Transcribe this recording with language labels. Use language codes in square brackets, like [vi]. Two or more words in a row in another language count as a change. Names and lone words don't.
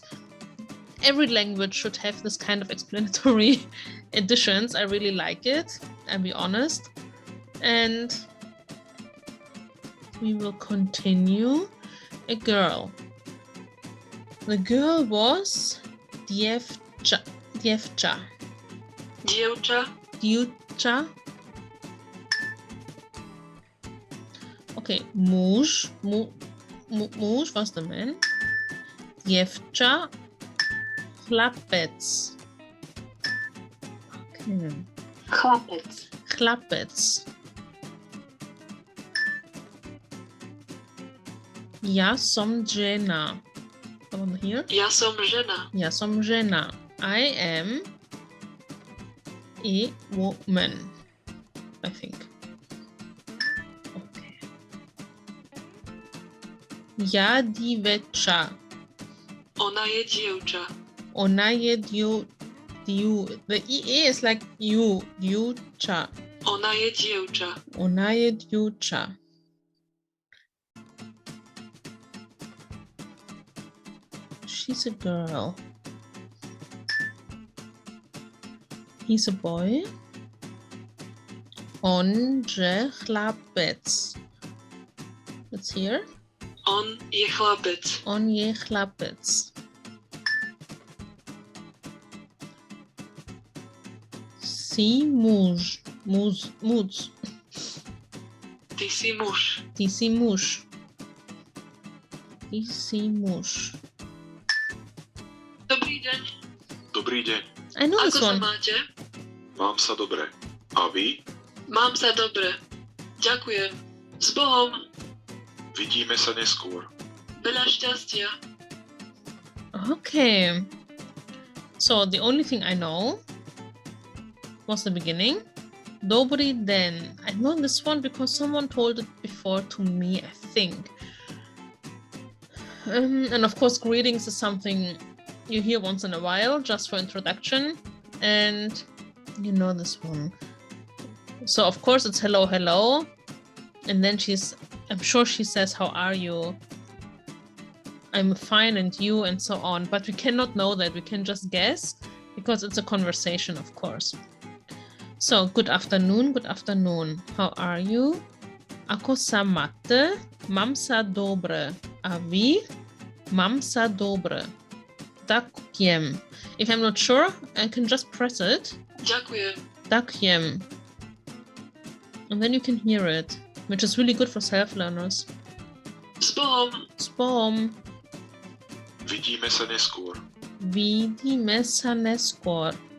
[en] Every language should have this kind of explanatory additions. I really like it, I'll be honest. And we will continue. A girl. The girl was dievča. [sk] Dievča. Dievča. [en] Dievča. Okay, [sk] muž, muž [en] was the man. [sk] Dievča, chlapec. [en] Okay. [sk] Chlapec. Chlapec. Ja som žena. [en] Someone here? [sk] Ja som žena. Ja som žena. [en] I am a woman, I think. [sk] Okay. Ja dievča. Ona je dievča. Ona je [en] the EA is like you, [sk] dievča. Ona je dievča. Ona je dievča. [en] She's a girl. He's a boy. [sk] On je chlapec. [en] Let's hear. [sk] On je chlapec. On je chlapec. Si muž. Muž. Ty si muž. Ty si muž. Ty si muž. Dobrý deň. Dobrý deň. [en] I know [sk] Ako [en] this [sk] sa [en] one. [sk] máte? Mám sa dobre. A vy? Mám sa dobre. Ďakujem. S Bohom. Vidíme sa neskôr. Veľa šťastia. [en] Okay. So the only thing I know was the beginning. [sk] Dobrý den. [en] I know this one because someone told it before to me, I think. And of course, greetings is something you hear once in a while, just for introduction. And you know this one. So of course it's hello, hello. And then I'm sure she says, how are you? I'm fine, and you, and so on. But we cannot know that. We can just guess because it's a conversation, of course. So, good afternoon, good afternoon. How are you? [sk] Ako sa máte? Mám sa dobre. A vy? Mám sa dobre. Ďakujem. [en] If I'm not sure, I can just press it. [sk] Ďakujem. Ďakujem. [en] And then you can hear it, which is really good for self-learners. [sk] S Bohom. S Bohom. Vidíme sa neskôr. Vidíme sa neskôr.